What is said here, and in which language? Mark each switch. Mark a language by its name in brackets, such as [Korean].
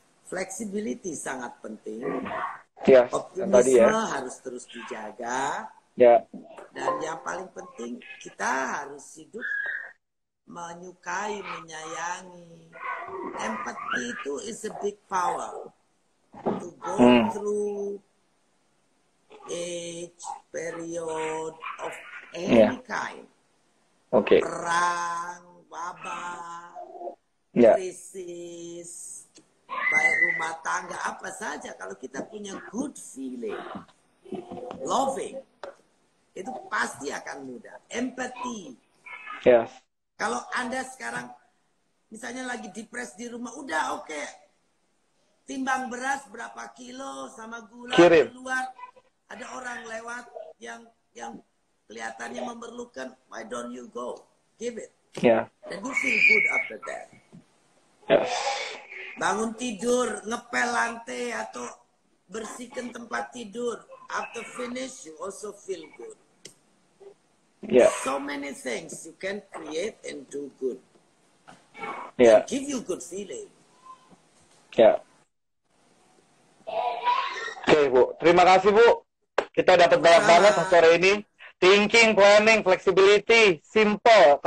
[Indonesian] Flexibility sangat penting. ya, yang tadi Optimisme ya. harus terus dijaga. Ya, Dan yang paling penting, kita harus hidup menyukai, menyayangi. [English] Empathy itu is a big power. To go through age, period of any kind. [Indonesian] Oke. Perang, wabah, Ya, krisis, baik rumah tangga, apa saja. Kalau kita punya [English] good feeling, loving, [Indonesian] itu pasti akan mudah. Empathy. [English] yes. [Indonesian] Kalau Anda sekarang misalnya lagi depres di rumah, udah oke. Timbang beras berapa kilo sama gula Kirim. keluar. Ada orang lewat yang kelihatannya memerlukan, [English] why don't you go? Give it. [Indonesian] Ya, [English] And you feel good after that. yes. [Indonesian] Bangun tidur, ngepel lantai atau bersihkan tempat tidur. [English] After finish, you also feel good. [Indonesian] Ya, [English] So many things you can create and do good. [Indonesian] ya, [English] And give you good feeling. [Indonesian] ya. Oke, Bu. Terima kasih, Bu. Kita dapat banyak banget sore ini. [English] Thinking, planning, flexibility, simple.